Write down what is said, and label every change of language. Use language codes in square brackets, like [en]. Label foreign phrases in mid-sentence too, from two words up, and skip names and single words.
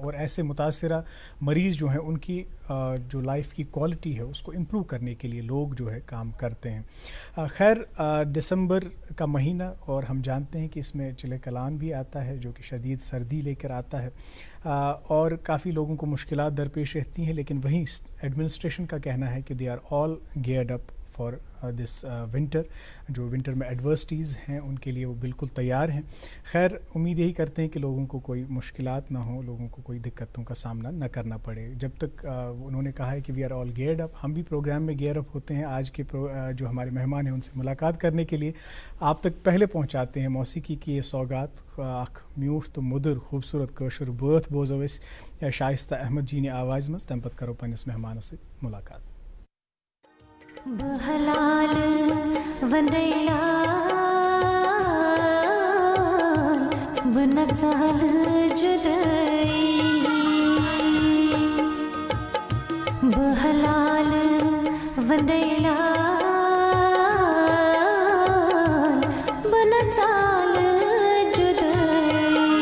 [ur] اور ایسے متاثرہ مریض جو ہیں ان کی جو لائف کی کوالٹی ہے اس کو امپروو کرنے کے لیے لوگ جو ہے کام کرتے ہیں. خیر، دسمبر کا مہینہ، اور ہم جانتے ہیں کہ اس میں چلہ کلاں بھی آتا ہے جو کہ شدید سردی لے کر آتا ہے، اور کافی لوگوں کو مشکلات درپیش رہتی ہیں. لیکن وہیں ایڈمنسٹریشن کا کہنا ہے کہ [en] they are all geared up for this winter. [ur] جو ونٹر میں ایڈورسٹیز ہیں ان کے لیے وہ بالکل تیار ہیں. خیر، امید یہی کرتے ہیں کہ لوگوں کو کوئی مشکلات نہ ہوں، لوگوں کو کوئی دقتوں کا سامنا نہ کرنا پڑے. جب تک انہوں نے کہا ہے کہ [en] we are all geared up, [ur] ہم بھی پروگرام میں گیئر اپ ہوتے ہیں. آج کے جو ہمارے مہمان ہیں ان سے ملاقات کرنے کے لیے آپ تک پہلے پہنچاتے ہیں موسیقی کی یہ سوغات, [ks] अख म्यूठ तो मुदर खूबसूरत कशर बथ बोजो या शाइस्ता अहमद जी [ur] نے آواز میں [ks] तम पत करो पन्निस [ur] مہمانوں سے ملاقات. [ks] बहलाल वंदैला बनचाल जुदाई, बहलाल वंदैला बनचाल जुदाई,